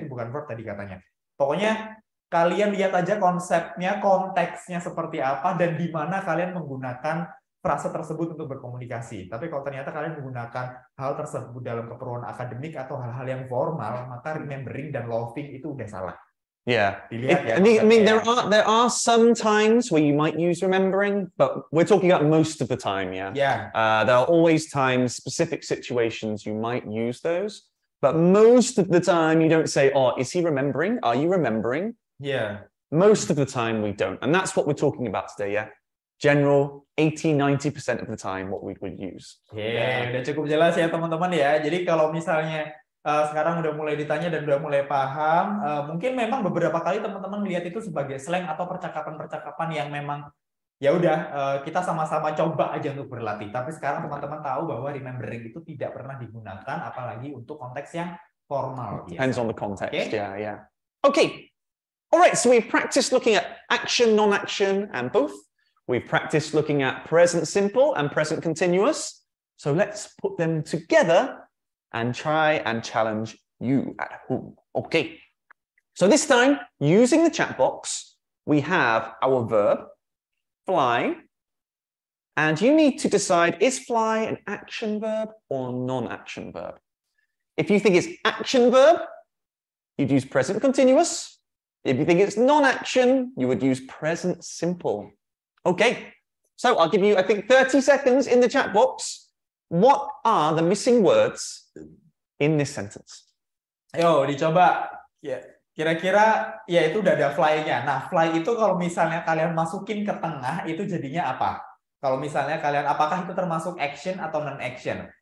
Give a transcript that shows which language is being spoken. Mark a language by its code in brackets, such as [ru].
[id] Itu bukan verb tadi katanya. Pokoknya kalian lihat aja konsepnya, konteksnya seperti apa, dan di mana kalian menggunakan frase tersebut untuk berkomunikasi. Tapi kalau ternyata kalian menggunakan hal tersebut dalam keperluan akademik atau hal-hal yang formal, maka remembering dan loving itu udah salah. [en] Yeah. [id] Dilihat ya, [en] I mean, [id] konsepnya [en] there are some times where you might use remembering, but we're talking about most of the time, yeah? Yeah. There are always times, specific situations you might use those, but most of the time you don't say, oh, is he remembering? Are you remembering? Yeah. Most of the time we don't. And that's what we're talking about today, yeah? General 80-90% of the time what we would use. [id] Udah cukup jelas ya teman-teman ya. Jadi kalau misalnya sekarang udah mulai ditanya dan udah mulai paham, mungkin memang beberapa kali teman-teman melihat itu sebagai slang atau percakapan-percakapan yang memang ya udah kita sama-sama coba aja untuk berlatih. Tapi sekarang teman-teman tahu bahwa remembering itu tidak pernah digunakan apalagi untuk konteks yang formal. [en] Depends on the context, Okay? yeah. Okay. All right, so we've practiced looking at action, non-action, and both. We've practiced looking at present simple and present continuous. So let's put them together and try and challenge you at home. Okay. So this time, using the chat box, we have our verb, fly, and you need to decide, is fly an action verb or non-action verb? If you think it's action verb, you'd use present continuous. If you think it's non-action, you would use present simple. Okay, so I'll give you, I think, 30 seconds in the chat box. What are the missing words in this sentence? [id] Ayo, dicoba. Ya, kira-kira ya itu udah ada fly-nya. Nah, fly itu kalau misalnya kalian masukin ke tengah, itu jadinya apa? Kalau misalnya kalian, apakah itu termasuk action atau non-action?